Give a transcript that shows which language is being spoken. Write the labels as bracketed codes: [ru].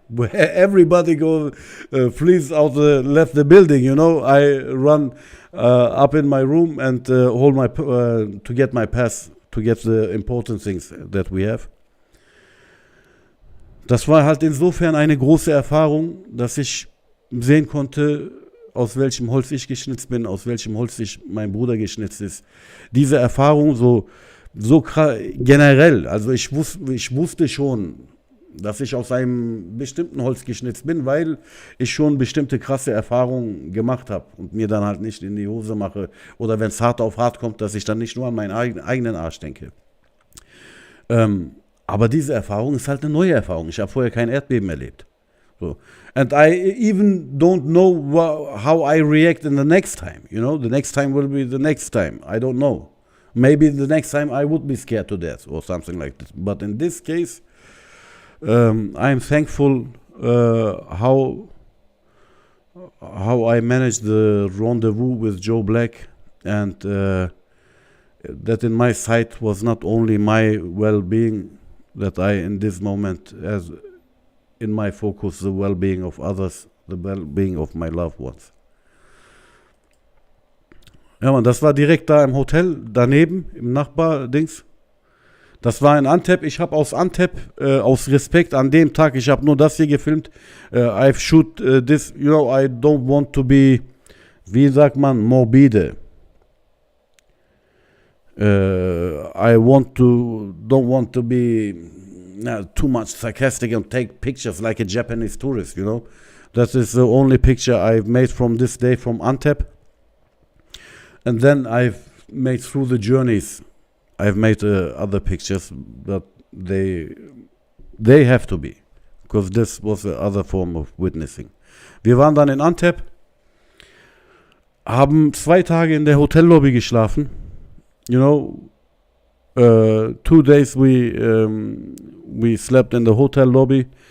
[en] Where everybody flees out, left the building. You know, I run up in my room and hold my to get my pass, to get the important things that we have. [de] Das war halt insofern eine große Erfahrung, dass ich sehen konnte, aus welchem Holz ich geschnitzt bin, aus welchem Holz mein Bruder geschnitzt ist. Diese Erfahrung so generell, also ich wusste schon, dass ich aus einem bestimmten Holz geschnitzt bin, weil ich schon bestimmte krasse Erfahrungen gemacht habe und mir dann halt nicht in die Hose mache, oder wenn es hart auf hart kommt, dass ich dann nicht nur an meinen eigenen Arsch denke. Aber diese Erfahrung ist halt eine neue Erfahrung. Ich habe vorher kein Erdbeben erlebt. [en] So. And I even don't know how I react in the next time. You know, the next time will be the next time. I don't know. Maybe the next time I would be scared to death or something like this. But in this case, I'm thankful how I managed the rendezvous with Joe Black, and that in my sight was not only my well-being, that I in this moment as in my focus the well-being of others, the well-being of my loved ones. [de] Ja, man, das war direkt da im Hotel, daneben, im Nachbardings. Das war in Antep. Ich habe aus Antep, aus Respekt an dem Tag, ich habe nur das hier gefilmt. [en] I've shoot this, you know, I don't want to be, [de] wie sagt man, morbide. [en] I don't want to be too much sarcastic and take pictures like a Japanese tourist, you know. That is the only picture I've made from this day from Antep. And then I've made through the journeys, I've made other pictures, but they have to be, because this was the other form of witnessing. [de] Wir waren dann in Antep, haben 2 Tage in der Hotellobby geschlafen. [en] You know, 2 days we slept in the hotel lobby.